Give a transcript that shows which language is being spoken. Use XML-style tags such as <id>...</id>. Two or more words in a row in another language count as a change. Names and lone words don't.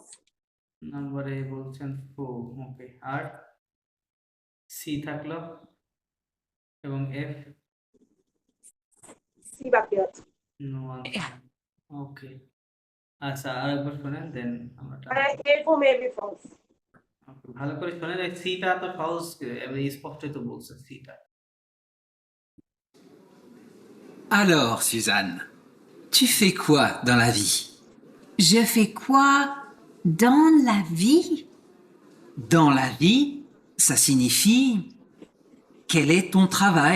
<bn>নাম্বারে বলছেন ফু। ওকে, আর সি থাকলো এবং এফ সি বাকি আছে।</bn> <en>no answer.</en> <bn>ওকে, আচ্ছা আরেকবার শোনেন, দেন আমরা ভাইয়া এ ফো মেবি ফলস। okay, ভালো করে শোনেন। এই সিটা তো সহজ, এবার স্পষ্টই তো বলছে সিটা।</bn> <fr>Alors, Suzanne, tu fais quoi dans la vie? Je fais quoi dans la vie? Dans la vie, ça signifie quel est ton travail?</fr>